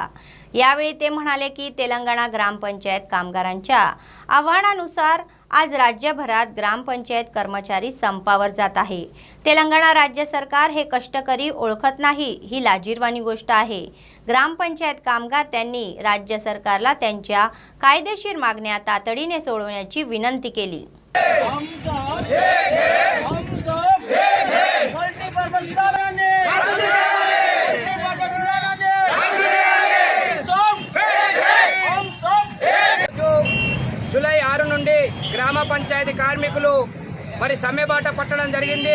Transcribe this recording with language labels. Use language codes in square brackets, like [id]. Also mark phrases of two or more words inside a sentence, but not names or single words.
[mr] यावेळी ते म्हणाले की तेलंगणा ग्रामपंचायत कामगारांच्या आव्हानानुसार आज राज्यभरात ग्रामपंचायत कर्मचारी संपावर जात आहे. तेलंगणा राज्य सरकार हे कष्टकरी ओळखत नाही, ही लाजिरवाणी गोष्ट आहे. ग्रामपंचायत कामगार त्यांनी राज्य सरकारला त्यांच्या कायदेशीर मागण्या तातडीने सोडवण्याची विनंती केली. [te] జూలై 6 నుండి గ్రామ పంచాయతీ కార్మికులు మరి సమ్మెబాట పట్టడం జరిగింది.